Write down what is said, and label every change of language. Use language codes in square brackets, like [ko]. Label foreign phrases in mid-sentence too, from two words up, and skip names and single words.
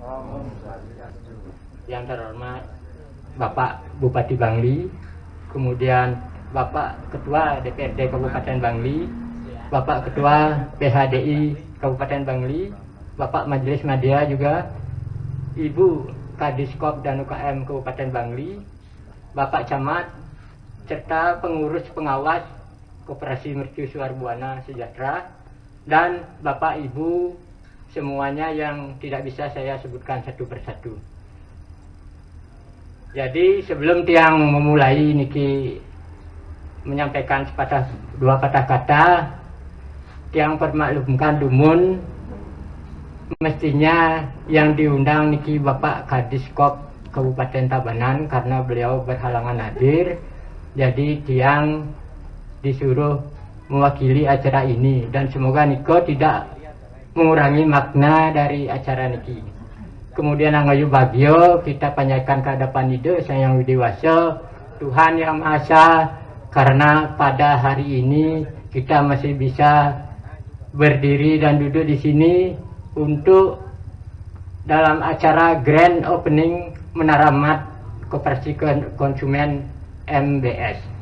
[id] Yang terhormat Bapak Bupati Bangli, kemudian Bapak Ketua DPRD Kabupaten Bangli, Bapak Ketua PHDI Kabupaten Bangli, Bapak Majelis Madya juga, Ibu Kadiskop dan UKM Kabupaten Bangli, Bapak Camat, serta pengurus pengawas Koperasi Mercusuar Buana Sejahtera, dan Bapak Ibu semuanya yang tidak bisa saya sebutkan satu persatu. Jadi sebelum tiang memulai niki menyampaikan dua patah kata, tiang permaklumkan dumun mestinya yang diundang niki Bapak Kadiskop Kabupaten Tabanan karena beliau berhalangan hadir. Jadi tiang disuruh mewakili acara ini dan semoga niko tidak mengurangi makna dari acara niki. Kemudian Angayu Bagio kita panjatkan kehadapan ide Sang Widiwasa Tuhan Yang Maha Esa, karena pada hari ini kita masih bisa berdiri dan duduk di sini untuk dalam acara [en] grand opening [id] Menara Mat Koperasi Konsumen MBS.